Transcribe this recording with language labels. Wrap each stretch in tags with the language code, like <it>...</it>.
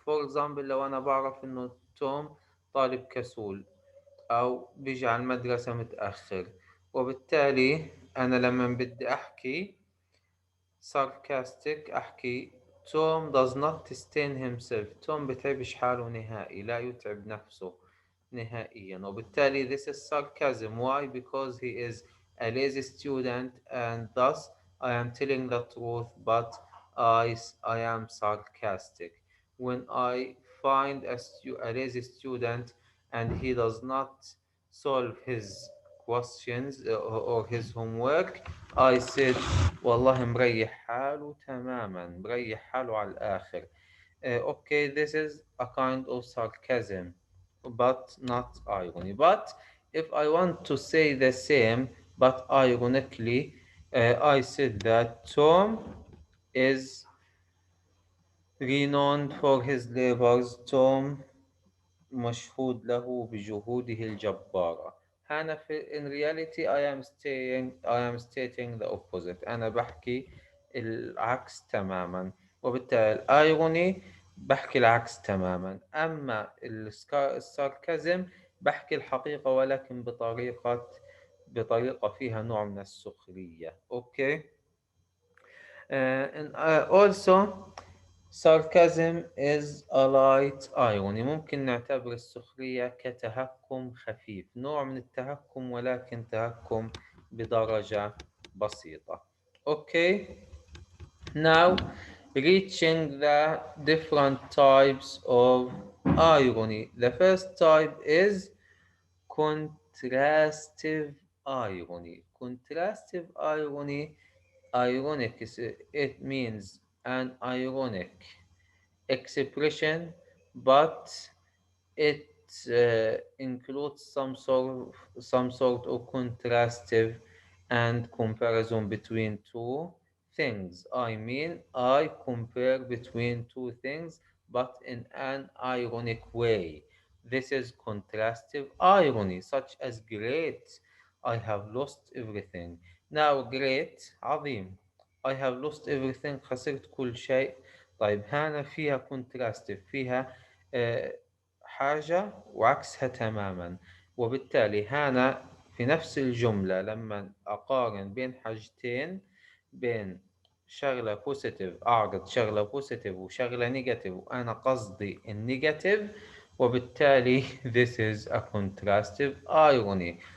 <en>For example,</en> <ar>لو أنا بعرف إنه توم طالب كسول أو بيجي على المدرسة متأخر، وبالتالي أنا لما بدي أحكي sarcastic أحكي توم</ar> <en>does not stain himself.</en> <ar>توم بتعبش حاله نهائي، لا يتعب نفسه نهائيا، وبالتالي</ar> <en>this is sarcasm. Why? Because he is a lazy student and thus I am telling the truth but I am sarcastic. When I find a lazy student and he does not solve his questions or his homework, I said</en> <ar>والله مريح حاله تماما، مريح حاله على الآخر.</ar> <en>Okay, this is a kind of sarcasm but not irony. But if I want to say the same but ironically, I said that Tom is renowned for his labors.</en> <ar>Tom مشهود له بجهوده الجبارة.</ar> <en>أنا in reality I am stating the opposite.</en> <ar>أنا بحكي العكس تماما، وبالتالي الأيروني بحكي العكس تماما. أما الساركازم بحكي الحقيقة ولكن بطريقة فيها نوع من السخرية. أوكي.</ar> <en>and also sarcasm is a light irony.</en> <ar>ممكن نعتبر السخرية كتهكم خفيف، نوع من التهكم ولكن تهكم بدرجة بسيطة. أوكي.</ar> <en>Now, reaching the different types of irony. The first type is contrastive irony. Contrastive irony, ironic, it means an ironic expression, but it includes some sort of contrastive and comparison between two things. I mean, I compare between two things, but in an ironic way. This is contrastive irony, such as great, I have lost everything. Now, great, عظيم. I have lost everything,</en> <ar>خسرت كل شيء. طيب هنا فيها contrastive، فيها آه، حاجة وعكسها تماما. وبالتالي هنا في نفس الجملة لما أقارن بين حاجتين، بين شغلة بوزيتيف، أعرض شغلة بوزيتيف وشغلة نيجاتيف وأنا قصدي النيجاتيف، وبالتالي</ar> <en>this is a contrastive irony.</en>